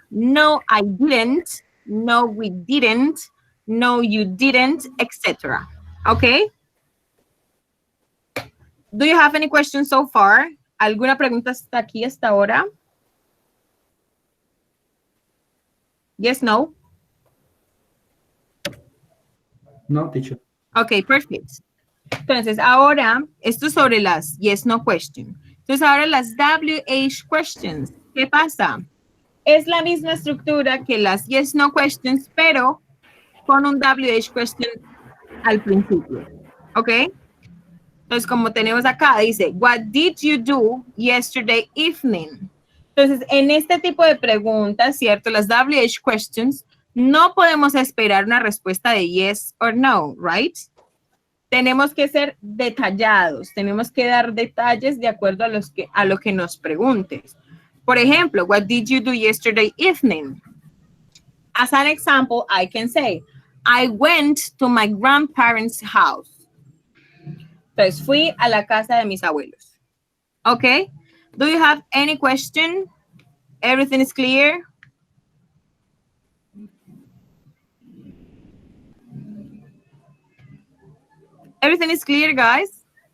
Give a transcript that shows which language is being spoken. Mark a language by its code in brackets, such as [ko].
[en] No, I didn't, no, we didn't, no, you didn't, etc. ¿Ok? Do you have any questions so far? [es] ¿Alguna pregunta hasta aquí, hasta ahora? [en] Yes, no? No, teacher. Ok, perfect. [es] Entonces, ahora, esto es sobre las yes, no question. Entonces, ahora las WH questions. ¿Qué pasa? Es la misma estructura que las yes, no questions, pero con un WH question al principio. ¿Ok? Entonces, como tenemos acá, dice, [en] what did you do yesterday evening? [es] Entonces, en este tipo de preguntas, ¿cierto? Las WH questions, no podemos esperar una respuesta de [en] yes or no, [es] right? Tenemos que ser detallados, tenemos que dar detalles de acuerdo a lo que nos preguntes. Por ejemplo, [en] what did you do yesterday evening? As an example, I can say, I went to my grandparents' house. [es] Entonces, fui a la casa de mis abuelos. [en] Okay? Do you have any question? Everything is clear? Everything is clear, guys?